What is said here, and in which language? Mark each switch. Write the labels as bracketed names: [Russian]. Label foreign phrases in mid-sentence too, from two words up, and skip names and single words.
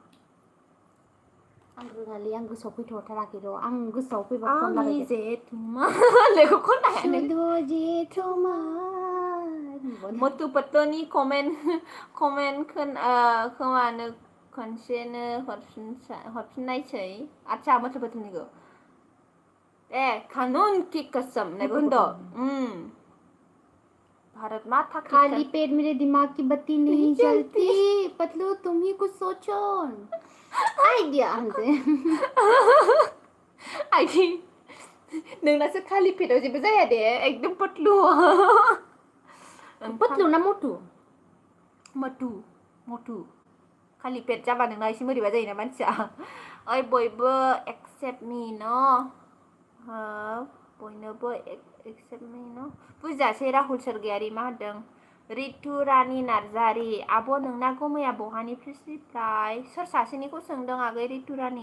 [Bodo] आं रोङालै आं गोसोआव फैथ'थाराखै र' आं गोसोआव फैबा खनलाबायगोन जेथुमा लेखौ खननो जेथुमा मटु पत्तनि कमेन्ट खोमानो खनसेनो हरफिननायसै आच्छा मटु पत्तनिखौ [Hindi] कानून की कसम [Bodo] नैबो होनद' [Hindi] भारत माता की खाली पेट मेरे दिमाग की बत्ती नहीं जलती पतलू तुम ही कुछ सोचो आइडिया हमसे [Bodo] आइदि नोंनासो खालि पेटाव जेबो जाया दे एकदम पतलु पतलु ना मटु मटु खालि पेट जाबा नोंना एसे बोरैबा जायोना मानसिया ओइ बयबो [English] except me [Bodo] न बयनोबो [English] except me [Bodo] न बुजियासै राहुल सरगयारि मा होनदों रितु रानि नार्जारि आब' नोंना गुमैया बहानिफ्राय सोर सासेनिखौ सोंदों आगै रितु रानि